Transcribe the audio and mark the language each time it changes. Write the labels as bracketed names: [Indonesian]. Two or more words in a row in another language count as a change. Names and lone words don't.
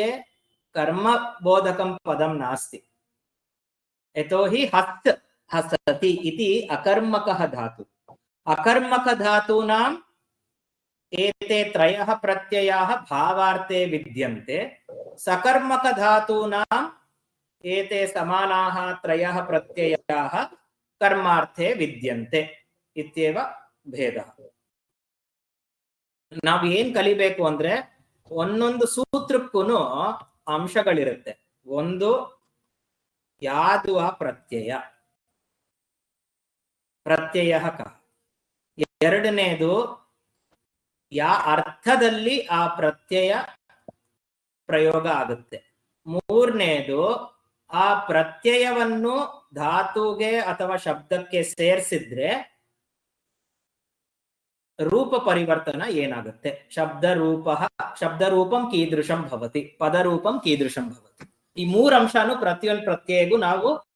[Sanskrit] कर्मबोधकं पदं नास्ति यतोहि हस् हसति इति अकर्मकः धातु अकर्मकधातूनां एते त्रयः प्रत्ययाः भावार्थे विद्यन्ते सकर्मक धातूनां एते समानाः त्रयः प्रत्ययाः कर्मार्थे विद्यन्ते इत्येव भेदः [Kannada] ನಾವು ಏನ್ ಕಲಿಬೇಕು ಅಂದ್ರೆ ಒಂದೊಂದು ಸೂತ್ರಕ್ಕೂ ಅಂಶಗಳಿರುತ್ತೆ ಒಂದು ಯಾದುವ ಪ್ರತ್ಯಯ ಕಃ ಎರಡನೇದು ಯಾ ಅರ್ಥದಲ್ಲಿ ಆ ಪ್ರತ್ಯಯ ಪ್ರಯೋಗ ಆಗುತ್ತೆ ಮೂರನೇದು ಆ ಪ್ರತ್ಯಯವನ್ನು ಧಾತುಗೆ ಅಥವಾ ಶಬ್ದಕ್ಕೆ ಸೇರಿಸಿದ್ರೆ ರೂಪ ಪರಿವರ್ತನ ಏನಾಗುತ್ತೆ [Sanskrit] ಶಬ್ದರೂಪಂ ಕೀದೃಶಂ ಭವತಿ ಪದರೂಪಂ ಕೀದೃಶಂ ಭವತಿ [Kannada] ಈ ಮೂರು ಅಂಶನು ಪ್ರತಿಯೊಂದು ಪ್ರತ್ಯಯಗೂ ನಾವು